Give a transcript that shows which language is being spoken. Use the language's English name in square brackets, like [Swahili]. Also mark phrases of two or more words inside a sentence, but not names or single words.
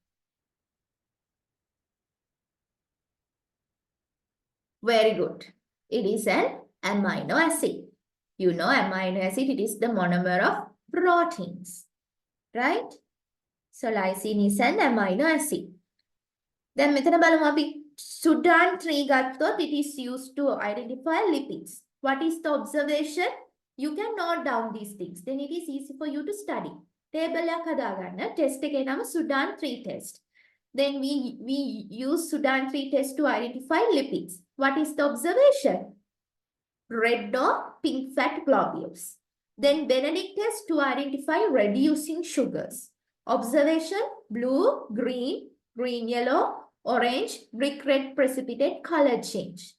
[English] Very good. It is an amino acid. You know amino acid, it is the monomer of proteins, right? So lysine is an amino acid. Then [Sinhala] මෙතන බලමු අපි [English] Sudan 3 ගත්තොත් it is used to identify lipids. What is the observation? You can note down these things. Then it is easy for you to study. [Sinhala] Table එකක් හදාගන්න. Test එකේ නම Sudan 3 test. [English] Then we use Sudan 3 test to identify lipids. What is the observation? Red or pink fat globules. Then Benedict test to identify reducing sugars. Observation, blue, green yellow, orange, brick red precipitate color change.